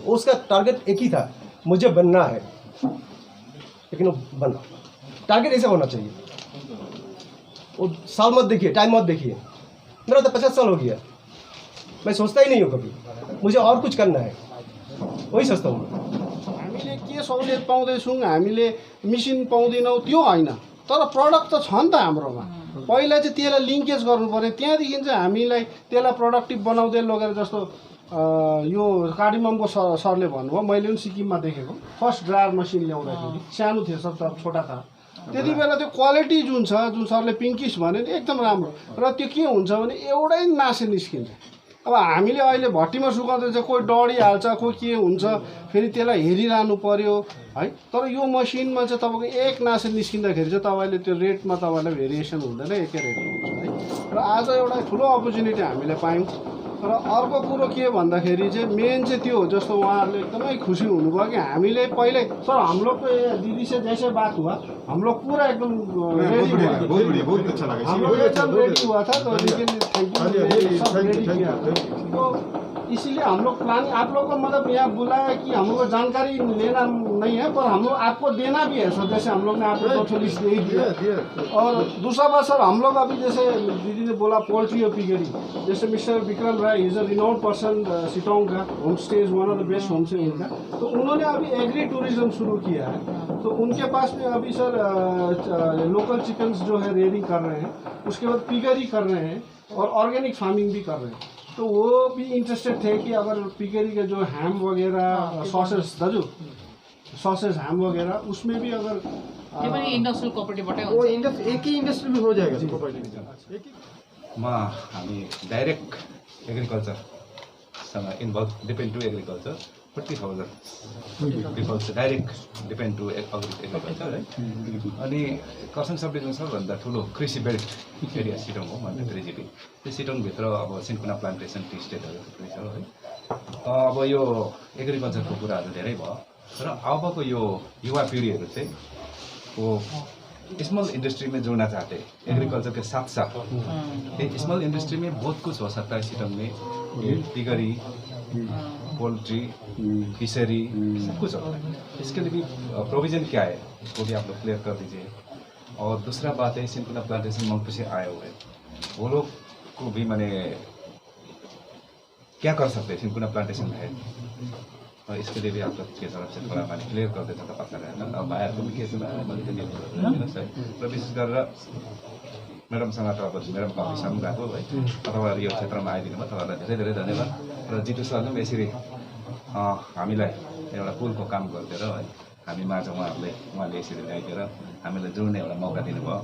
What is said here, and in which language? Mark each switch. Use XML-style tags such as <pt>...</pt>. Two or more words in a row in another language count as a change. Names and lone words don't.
<hi>उसका टारगेट एक ही था, मुझे बनना है, लेकिन वो बना। टारगेट ऐसा होना चाहिए। वो साल मत देखिए, टाइम मत देखिए। मेरा तो 50 साल हो गया, मैं सोचता ही नहीं हूँ कभी मुझे और कुछ करना है, वही सोचता हूँ।</hi> <ne>हामीले के सहुलियत पाउँदैछौँ, हामीले मेसिन पाउँदैनौँ त्यो होइन, तर प्रडक्ट त छ नि त हाम्रोमा। पहिला चाहिँ त्यसलाई लिङ्केज गर्नु पर्यो, त्यहाँदेखि चाहिँ हामीलाई त्यसलाई प्रोडक्टिभ बनाउँदै लगेर, जस्तो यो कार्डिममको सरले भन्नुभयो, मैले पनि सिक्किममा देखेको,</ne> <en>first dryer machine</en> <ne>ल्याउँदाखेरि सानो थियो,</ne> <hi>सब छोटा था,</hi> <ne>त्यति बेला त्यो क्वालिटी जुन छ, जुन सरले पिङ्किस भन्यो नि एकदम राम्रो, र त्यो के हुन्छ भने एउटै नासे निस्किन्छ। अब हामीले अहिले भट्टीमा सुकाउँदा चाहिँ कोही डढिहाल्छ, कोही के हुन्छ, फेरि त्यसलाई हेरिरहनु पर्यो है। तर यो मसिनमा चाहिँ तपाईँको एक नासे निस्किँदाखेरि चाहिँ तपाईँले त्यो रेटमा तपाईँलाई भेरिएसन हुँदैन, एकै रेट हुन्छ है। र आज एउटा ठुलो अपर्च्युनिटी हामीले पायौँ। र अर्को कुरो के भन्दाखेरि चाहिँ मेन चाहिँ त्यो हो, जस्तो उहाँहरूले एकदमै खुसी हुनुभयो कि हामीले पहिले,</ne> <hi>सर हम लोग को दीदी से जैसे बात हुआ, हम लोग पूरा एकदम रेडी हुआ, हम लोग एकदम रेडी हुआ था। तो लेकिन सब रेडी किया, तो इसीलिए हम लोग प्लानिंग, आप लोग को मतलब यहाँ बुलाया कि हम लोग को जानकारी लेना नहीं है, पर हम लोग आपको देना भी है सर। जैसे हम लोग ने आपको तो लिस्ट दे ही दिया। और दूसरा बात सर, हम लोग अभी जैसे दीदी ने बोला पोल्ट्री और पिगरी, जैसे</hi> <en>Mister Vikram Rai is a renowned person</en> <hi>शिटोंग का,</hi> <en>home stay is one of the best home stay</en> <hi>उनका, तो उन्होंने अभी</hi> <en>agri tourism</en> <hi>शुरू किया है। तो उनके पास में अभी सर</hi> <en>local chickens</en> <hi>जो है रेयरिंग कर रहे हैं, उसके बाद पिगरी कर रहे हैं और</hi> <en>organic farming</en> <hi>भी कर रहे हैं। तो वो भी इंटरेस्टेड थे कि अगर पिगरी के जो हैम वगैरह सॉसेस दाजू</hi> <en>sausage ham</en> <hi>वगैरह, उसमें भी अगर</hi> <ne>त्यो पनि इन्डस्ट्रियल कोअपरेटिभबाटै</ne> <hi>वो</hi> <ne>हुन्छ।</ne> <hi>इंडस्ट्री एक ही इंडस्ट्री में हो जाएगा प्रोपर्टी एक ही</hi> <ne>हामी डाइरेक्ट एग्रिकल्चरसँग</ne> <en>involve depend to agriculture 40,000 people</en> <ne>चाहिँ</ne> <en>direct depend to agriculture</en> <ne>है। अनि खरसाङ</ne> <en>sub division</en> <ne>सबभन्दा ठुलो कृषि</ne> <en>belt area</en> <ne>सिटोङ हो, 1.3 त्यो सिटोङभित्र अब</ne> <en>cinchona plantation tea</en> <ne>स्टेटहरू थुप्रै छ है। अब यो एग्रिकल्चरको कुराहरू धेरै भयो, तर अबको यो युवा पिँढीहरू चाहिँ</ne> <hi>वो</hi> <en>small industry</en> <hi>में जुड़ना चाहते हैं, एग्रीकल्चर के साथ साथ</hi> <en>small industry</en> <hi>में बहुत कुछ हो सकता है। सिटोङ में पिगरी, पोल्ट्री, फिशरी सब कुछ होता है। इसके लिए भी प्रोविज़न क्या है इसको भी आप लोग क्लियर कर दीजिए। और दूसरा बात है</hi> <en>cinchona plantation</en> <hi>मंगपू से आए हुए वो लोग को भी मैंने क्या कर सकते हैं</hi> <en>cinchona plantation</en> <hi>में है, और इसके लिए भी आप लोग की तरफ से थोड़ा मैंने क्लियर कर देता था अच्छा रहेगा।</hi> <ne>अब भाइहरूको पनि के छ र विशेष गरेर म्याडमसँग त अब म्याडमको अफिसमा गएको है, तपाईँहरू यो क्षेत्रमा आइदिनु भयो, तपाईँहरूलाई धेरै धेरै धन्यवाद। र जितु सरले पनि यसरी हामीलाई एउटा पुलको काम गरिदिएर है हामी माझ उहाँले यसरी ल्याइदिएर हामीलाई जोड्ने एउटा मौका दिनुभयो।</ne>